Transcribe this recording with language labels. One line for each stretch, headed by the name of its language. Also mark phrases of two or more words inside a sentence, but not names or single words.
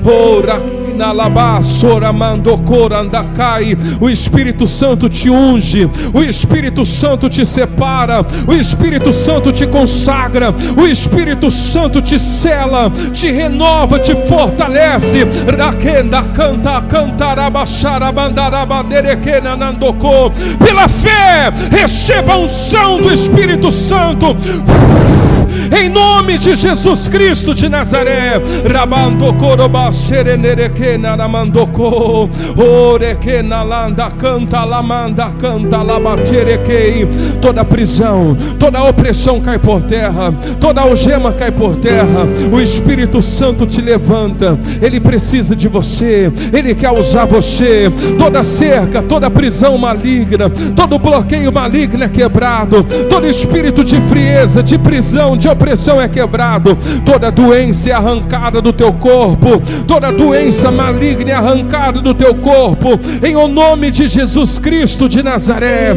Portuguese: O Espírito Santo te unge, o Espírito Santo te separa, o Espírito Santo te consagra, o Espírito Santo te sela, te renova, te fortalece. Pela fé, receba a unção do Espírito Santo, em nome de Jesus Cristo de Nazaré. Rabando coroba xerenereke naramandoko oreke nalanda canta lamanda canta labaterekei. Toda prisão, toda opressão cai por terra, toda algema cai por terra. O Espírito Santo te levanta, Ele precisa de você, Ele quer usar você. Toda cerca, toda prisão maligna, todo bloqueio maligno é quebrado, todo espírito de frieza, de prisão, de opressão é quebrado, toda doença é arrancada do teu corpo, toda doença maligna é arrancada do teu corpo, em o nome de Jesus Cristo de Nazaré.